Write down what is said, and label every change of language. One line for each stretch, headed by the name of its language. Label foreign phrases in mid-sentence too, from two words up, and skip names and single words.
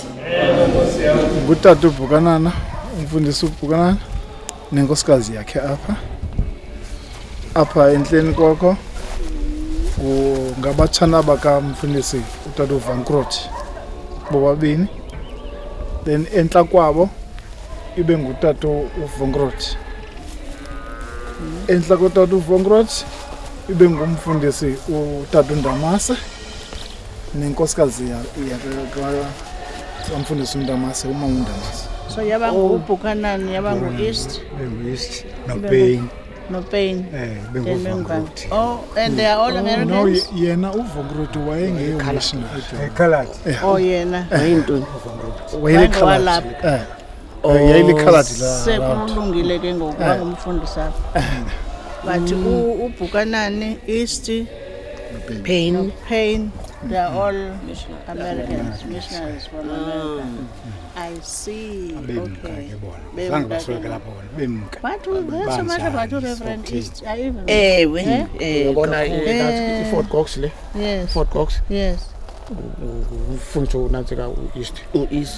Xhosa: ngutata uBhukanana, umfundisi uBhukanana nenkosikazi yakhe apha endleni kwakho ngabatshana bakamfundisi utata uVankrot bobabini, then entla kwabo ibe ngutata uVankrot, entla kotata uVankrot ibe ngumfundisi utata uNdamase nenkosikazi umfundisi uNdamase, umama uNdamase. So yaba nguBhukanani, yaba ngu-East, no Pain.
English: Oh, and they are all Americans? No,
Xhosa: yena uVankrot wayengeyo missionary.
English: Colored.
Xhosa: Oh, yena. Wayelikhalathi. Yayilikhalathi la. Sekulungile ke ngokuba ngumfundisi apha.
English: But uBhukanani, East, Pain, they are all Americans, missionaries from America. I see. Okay. But there's so much about Reverend East.
Xhosa: Fort Cox le.
English: Yes. Fort Cox. Yes.
Xhosa: Mfundisi unantsika uEast.